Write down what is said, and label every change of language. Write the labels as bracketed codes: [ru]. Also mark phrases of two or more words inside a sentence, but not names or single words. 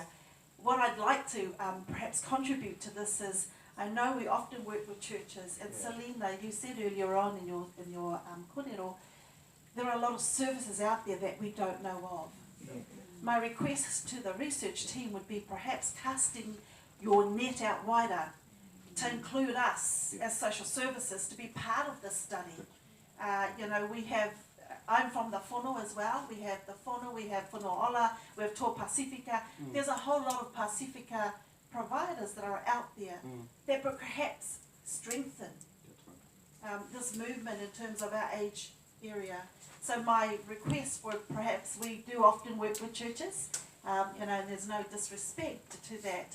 [en] What I'd like to perhaps contribute to this is, I know we often work with churches, and Selena, you said earlier on in your kōrero, there are a lot of services out there that we don't know of. My request to the research team would be perhaps casting your net out wider to include us as social services to be part of this study. You know, we have I'm from the whono as well. We have the whono, we have whono-ola, we have Tō Pasifika. There's a whole lot of Pasifika providers that are out there that will perhaps strengthen this movement in terms of our age area. So my request for perhaps, we do often work with churches, you know, and there's no disrespect to that.